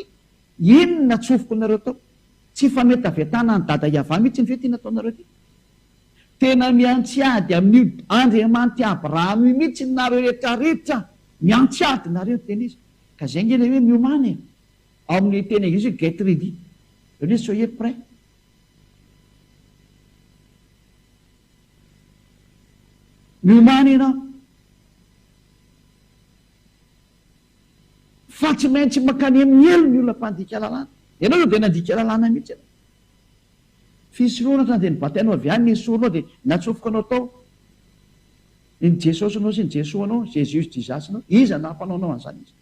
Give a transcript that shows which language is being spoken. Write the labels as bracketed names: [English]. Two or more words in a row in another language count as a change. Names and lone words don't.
[Malagasy] Inona tsofoko nareo tao? Tsy fametavetana ny dada Iava mihitsy ny ve ty nataonareo ty? Tena miantsiady amin'io Andriamanitra Abrahama mihitsy nareo rehetrarehetra, miantsiady nareo teny izy. Ka zay nge le hoe miomany amin'ny teny anglisy [English] get ready, [French] hoe soyez prêt. [Malagasy] Miomany ianao fa tsy maintsy makany amin'ny elo ny olona mpandika lalàna. Ianao dia nandika lalàna mihitsy ianao. Fisoroana ohatrany dia nibatainao avy any nesoronao dia natsofoka anao tao ny Jesosy anao sy ny Jesoa anao, Jesus Jesus anao, iza nampanaonao an'izany izy?